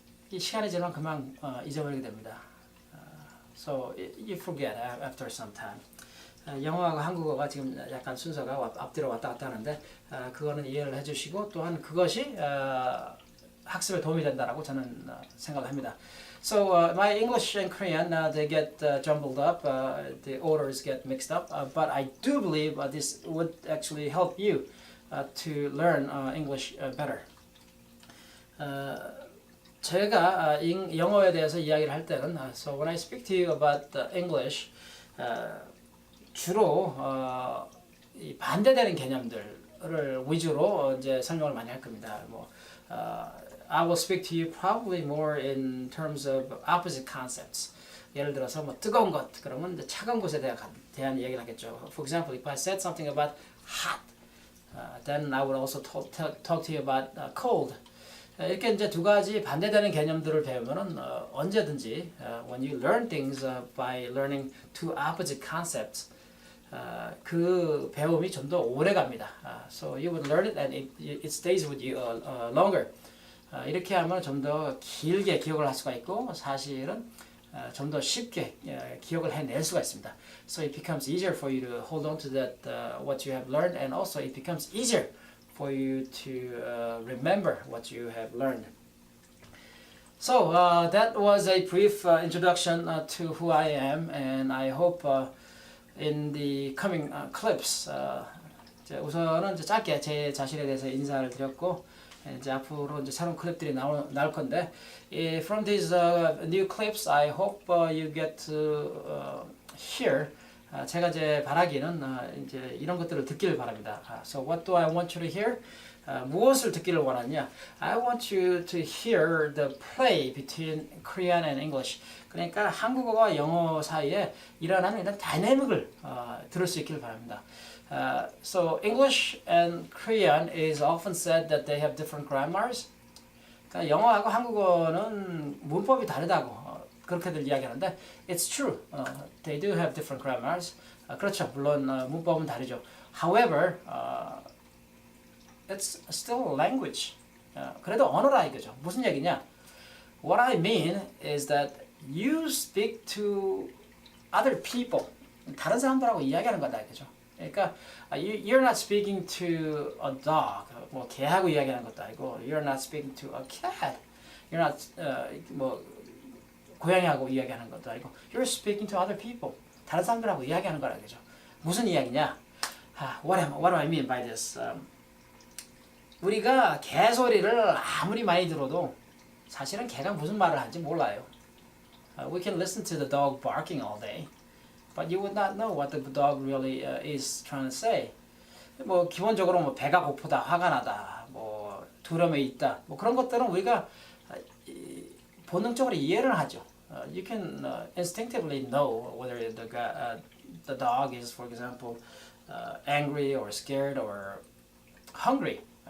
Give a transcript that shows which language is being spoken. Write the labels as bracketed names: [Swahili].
[Korean] 이 시간이 지나면 금방 잊어버리게 됩니다. [English] So you forget after some time. [Korean] 영어하고 한국어가 지금 약간 순서가 앞뒤로 왔다 갔다 하는데 그거는 이해를 해주시고 또한 그것이 학습에 도움이 된다라고 저는 생각을 합니다. [English] So my English and Korean they get jumbled up, the orders get mixed up, but I do believe this would actually help you to learn English better. [Korean] 제가 영어에 대해서 이야기를 할 때는 [English] so when I speak to you about English [Korean] 주로 이 반대되는 개념들을 위주로 이제 설명을 많이 할 겁니다. [English] I will speak to you probably more in terms of opposite concepts. [Korean] 예를 들어서 뜨거운 것 그러면 이제 차가운 것에 대한 얘기를 하겠죠. [English] For example, if I said something about hot, then I would also talk to you about cold. [Korean] 이렇게 이제 두 가지 반대되는 개념들을 배우면은 언제든지 [English] when you learn things by learning two opposite concepts, [Korean] 그 배움이 좀 더 오래 갑니다. [English] So you would learn it and it stays with you longer. [Korean] 이렇게 하면 좀 더 길게 기억을 할 수가 있고 사실은 좀 더 쉽게 기억을 해낼 수가 있습니다. [English] So it becomes easier for you to hold on to that what you have learned, and also it becomes easier for you to remember what you have learned. So that was a brief introduction to who I am, and I hope in the coming clips [Korean] 우선은 이제 짧게 제 자신에 대해서 인사를 드렸고 이제 앞으로 이제 새로운 클립들이 나올 건데 [English] from these new clips, I hope you get to hear. [Korean] 제가 이제 바라기는 이제 이런 것들을 듣기를 바랍니다. [English] So what do I want you to hear? [Korean] 무엇을 듣기를 원하냐? [English] I want you to hear the play between Korean and English. [Korean] 그러니까 한국어와 영어 사이에 일어나는 이런 다이내믹을 들을 수 있기를 바랍니다. [English] So English and Korean is often said that they have different grammars. [Korean] 그러니까 영어하고 한국어는 문법이 다르다고 그렇게들 이야기하는데 [English] it's true. They do have different grammars. [Korean] 그렇죠. 물론 문법은 다르죠. [English] However, it's still language. [Korean] 그래도 언어라 이거죠. 무슨 얘기냐? [English] What I mean is that you speak to other people. [Korean] 다른 사람들하고 이야기하는 거다 이거죠. 그러니까 [English] you're not speaking to a dog. [Korean] 뭐 개하고 이야기하는 것도 아니고 [English] you're not speaking to a cat. You're not [Korean] 뭐 고양이하고 이야기하는 것도 아니고 [English] you're speaking to other people. [Korean] 다른 사람들하고 이야기하는 거라 이거죠. 무슨 이야기냐? [English] What do I mean by this? [Korean] 우리가 개 소리를 아무리 많이 들어도 사실은 개가 무슨 말을 하는지 몰라요. [English] We can listen to the dog barking all day, but you would not know what the dog really is trying to say. [Korean] 뭐 기본적으로 뭐 배가 고프다, 화가 나다, 뭐 두려움에 있다, 뭐 그런 것들은 우리가 본능적으로 이해를 하죠. [English] You can instinctively know whether the dog is, for example, angry or scared or hungry.